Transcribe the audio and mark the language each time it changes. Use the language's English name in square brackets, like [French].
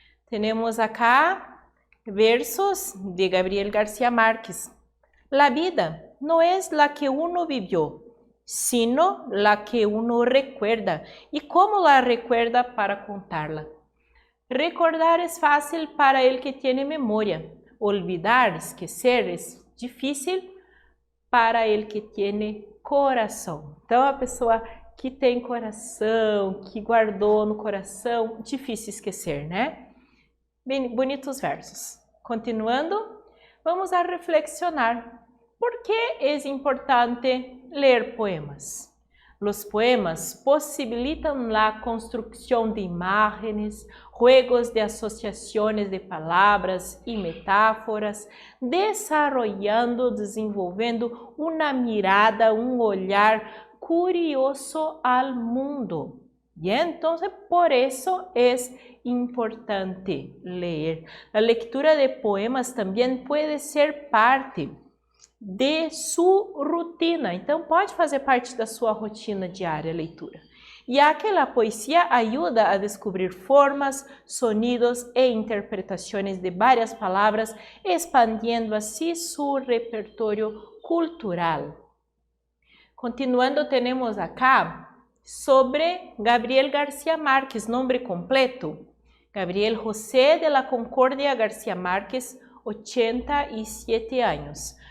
[Spanish] Tenemos acá versos de Gabriel García Márquez. La vida no es la que uno vivió, sino la que uno recuerda. ¿Y cómo la recuerda para contarla? Recordar es fácil para el que tiene memoria. Olvidar, esquecer, es difícil para el que tiene coração. [Portuguese] Então, a pessoa que tem coração, que guardou no coração, difícil esquecer, né? [Spanish] Bem, bonitos versos. Continuando, vamos a reflexionar. ¿Por qué es importante leer poemas? Los poemas posibilitan la construcción de imágenes, juegos de asociaciones de palabras y metáforas, desenvolvendo una mirada, un olhar curioso al mundo. Y entonces por eso es importante leer. La lectura de poemas también puede ser parte de [Portuguese] sua rotina, então pode fazer parte da sua rotina diária a leitura. [Spanish] Ya que la poesía ayuda a descubrir formas, sonidos e interpretaciones de varias palabras, expandiendo así su repertorio cultural. Continuando, tenemos acá sobre Gabriel García Márquez, nombre completo, Gabriel José de la Concordia García Márquez, 87 años.